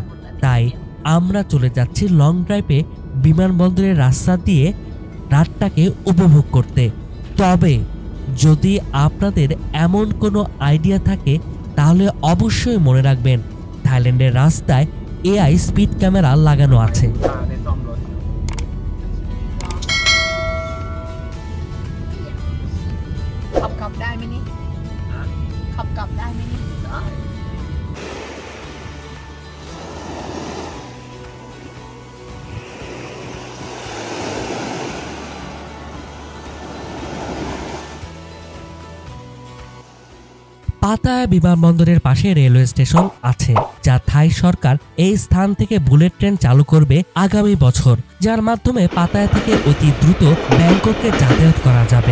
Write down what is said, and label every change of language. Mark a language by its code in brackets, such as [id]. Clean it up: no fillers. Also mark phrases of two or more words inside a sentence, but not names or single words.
[bn] তাই আমরা চলে যাচ্ছি [en] long drive [bn] বিমানবন্দরের রাস্তা দিয়ে রাতটাকে উপভোগ করতে। তবে যদি আপনাদের এমন কোনো আইডিয়া থাকে তাহলে অবশ্যই মনে রাখবেন, থাইল্যান্ডের রাস্তায় [en] AI speed camera [bn] লাগানো আছে। [th] ขับได้ไหมนี่ขับกลับได้ไหมนี่ได้ [bn] পাতায়া বিমানবন্দরের পাশে রেলওয়ে স্টেশন আছে, যা থাই সরকার এই স্থান থেকে [en] bullet train [bn] চালু করবে আগামী বছর, যার মাধ্যমে পাতায়া থেকে অতি দ্রুত ব্যাংককে যাতায়াত করা যাবে।